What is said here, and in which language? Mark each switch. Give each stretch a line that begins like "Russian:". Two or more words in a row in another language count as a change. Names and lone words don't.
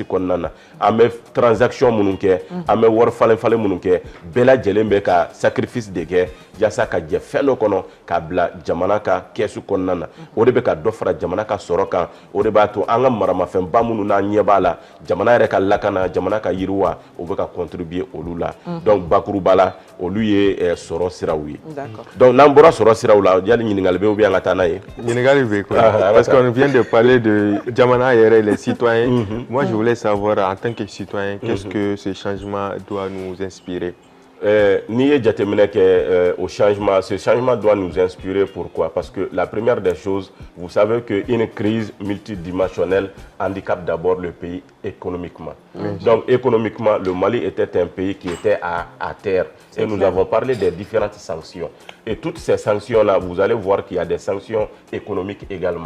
Bambara: kɔnɔna na an bɛ transaction minnu kɛ an bɛ wari falen minnu kɛ bɛɛ lajɛlen bɛ ka sacrifice de kɛ yaasa ka jɛ fɛn dɔ kɔnɔ k'a bila jamana ka kɛsu kɔnɔna na o de bɛ ka dɔ fara jamana ka sɔrɔ kan o de b'a to an ka maramafɛnba minnu n'an ɲɛ b'a la jamana yɛrɛ ka lakana jamana ka yiriwa o bɛ ka contribuer olu la donc bakuruba la olu ye sɔrɔ siraw ye donc n'an bɔra sɔrɔ siraw la yali ɲininkali bɛ
French: ou bien
Bambara: an ka taa n'a ye ɲininkali bɛ
French: quoi parce qu'on vient de parler de
Bambara: jamana yɛrɛ
French: les citoyens moi je voulais savoir en tant que citoyen qu'est-ce que ce changement doit nous inspirer.
Bambara: N'i ye jateminɛ kɛ
French: au changement, ce changement doit nous inspirer. Pourquoi? Parce que la première des choses, vous savez qu'une crise multidimensionnelle handicape d'abord le pays économiquement. Donc économiquement, le Mali était un pays qui était à terre. Et nous avons parlé des différentes sanctions. Et toutes ces sanctions-là, vous allez voir qu'il y a des sanctions économiques également.